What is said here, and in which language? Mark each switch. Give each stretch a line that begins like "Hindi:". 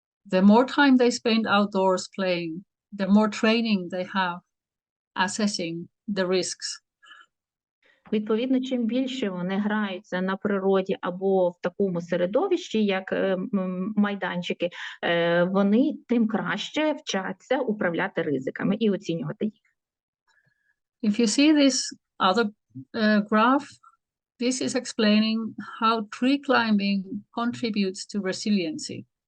English: The more time they spend outdoors playing, the more training they have assessing the risks.
Ukrainian: Відповідно, чим більше вони граються на природі або в такому середовищі, як майданчики, вони тим краще вчаться управляти ризиками і оцінювати їх.
English: If you see this other graph, this is explaining how tree climbing contributes to resiliency.